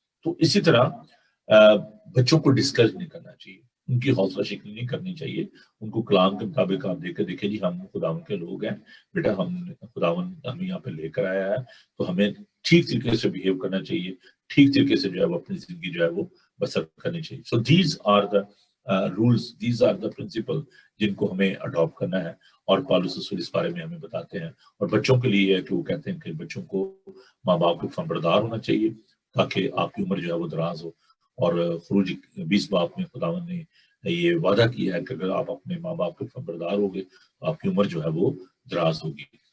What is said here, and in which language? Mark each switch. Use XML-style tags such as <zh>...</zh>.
<ur>تو اسی طرح بچوں کو ڈسکریج نہیں کرنا چاہیے, ان کی حوصلہ شکنی نہیں کرنی چاہیے. ان کو کلام کے مطابق آپ دیکھیں جی ہم خداوند کے لوگ ہیں بیٹا, خداوند ہمیں یہاں پہ لے کر آیا ہے, تو ہمیں ٹھیک طریقے سے بیہیو کرنا چاہیے, ٹھیک طریقے سے جو ہے وہ اپنی زندگی جو ہے وہ بسر کرنی چاہیے.</ur> <en>so these are the rules, these are the principle</en> <ur>جن کو ہمیں اڈاپٹ کرنا ہے. اور پالوس رسول اس بارے میں ہمیں بتاتے ہیں. اور بچوں کے لیے ہے کہ وہ کہتے ہیں کہ بچوں کو ماں باپ کے فرمانبردار ہونا چاہیے, تاکہ آپ کی عمر جو ہے وہ دراز ہو. اور خروج 20 باب میں خداوند نے یہ وعدہ کیا ہے کہ اگر آپ اپنے ماں باپ کے فرمانبردار ہوگے تو آپ کی عمر جو ہے وہ دراز ہوگی.</ur>